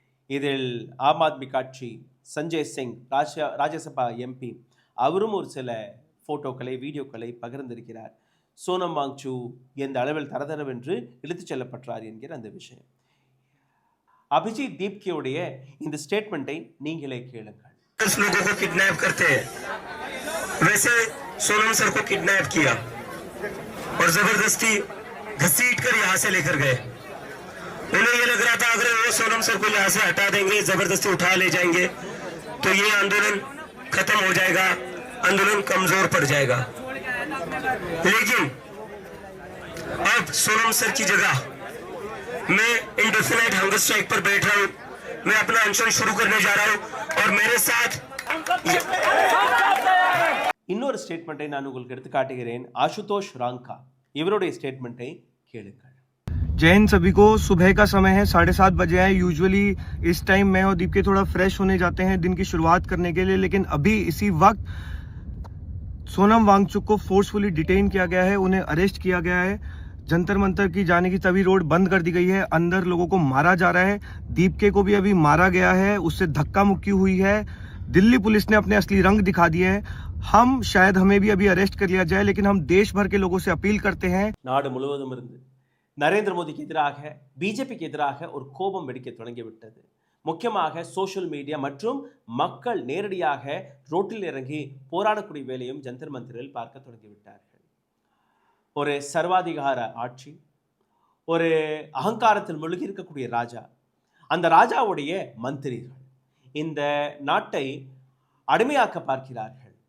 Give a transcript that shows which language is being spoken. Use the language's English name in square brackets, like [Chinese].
[Tamil] இதில் ஆம் ஆத்மி கட்சி சஞ்சய் சிங், ராஜ்யசபா எம்பி, அவரும் ஒரு சில ஃபோட்டோக்களை, வீடியோக்களை பகிர்ந்திருக்கிறார். சோனம் வாங்சு எந்த அளவில் தரதரவென்று இழுத்துச் செல்லப்பட்டார் என்கிற அந்த விஷயம். அபிஜித் தீப்கேவுடைய இந்த ஸ்டேட்மெண்ட்டை நீங்களே கேளுங்கள். [Hindi] लोगों को किडनैप करते हैं, वैसे सोनम सर को किडनैप किया और जबरदस्ती घसीट कर यहाँ से लेकर गए. उन्हें ये लग रहा था अगर वो सोनम सर को यहाँ से हटा देंगे, जबरदस्ती उठा ले जाएंगे तो ये आंदोलन खत्म हो जाएगा, आंदोलन कमजोर पड़ जाएगा. लेकिन अब सोनम सर की जगह मैं इंडेफिनाइट हंगर स्ट्राइक पर बैठ रहा हूँ, मैं अपना अनशन शुरू करने जा रहा हूँ और मेरे साथ [Tamil] இன்னொரு ஸ்டேட்மெண்ட்டை நான் உங்களுக்கு எடுத்து காட்டுகிறேன். आशुतोष रांका இவருடைய ஸ்டேட்மெண்ட்டை கேளுங்கள். [Hindi] जय हिंद सभी को. सुबह का समय है, 7:30 बजे है. यूजुअली इस टाइम मैं और दीप के थोड़ा फ्रेश होने जाते हैं दिन की शुरुआत करने के लिए, लेकिन अभी इसी वक्त सोनम वांगचुक को फोर्सफुली डिटेन किया गया है, उन्हें अरेस्ट किया गया है. जंतर मंतर की जाने की तभी रोड बंद कर दी गई है, अंदर लोगों को मारा जा रहा है. दीप के को भी अभी मारा गया है, उससे धक्का मुक्की हुई है. दिल्ली पुलिस ने अपने असली रंग दिखा दिए हैं. हम शायद हमें भी अभी अरेस्ट कर लिया जाए, लेकिन हम देश भर के लोगों से अपील करते हैं [Tamil] நாடு முழுவதும் இருந்து நரேந்திர மோடிக்கு எதிராக பிஜேபிக்கு எதிராக ஒரு கோபம் வெடிக்க தொடங்கிவிட்டது. முக்கியமாக சோஷியல் மீடியா மற்றும் மக்கள் நேரடியாக ரோட்டில் இறங்கி போராடக்கூடிய வேலையும் ஜந்தர் மந்திரில் பார்க்க தொடங்கிவிட்டார்கள். ஒரு சர்வாதிகார ஆட்சி, ஒரு அகங்காரத்தில் முழுகி இருக்கக்கூடிய ராஜா, அந்த ராஜாவுடைய மந்திரிகள் இந்த நாட்டை அடிமையாக்க பார்க்கிறார்கள்.